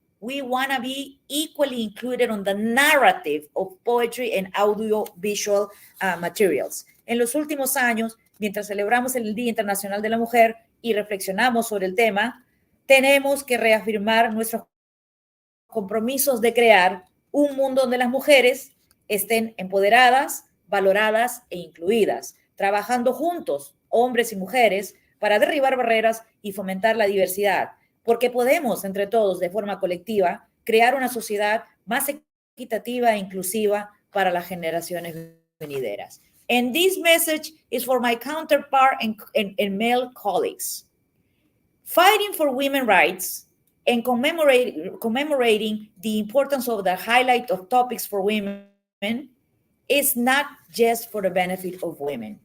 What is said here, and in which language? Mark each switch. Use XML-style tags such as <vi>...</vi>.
<en>We want to be equally included on the narrative of poetry and audiovisual materials.</en> <es>En los últimos años, mientras celebramos el Día Internacional de la Mujer y reflexionamos sobre el tema, tenemos que reafirmar nuestros compromisos de crear un mundo donde las mujeres estén empoderadas, valoradas e incluidas, trabajando juntos, hombres y mujeres, para derribar barreras y fomentar la diversidad, porque podemos, entre todos, de forma colectiva, crear una sociedad más equitativa e inclusiva para las generaciones venideras.</es> <en>And this message is for my counterpart and male colleagues. Fighting for women's rights and commemorating the importance of the highlight of topics for women is not just for the benefit of women.</en>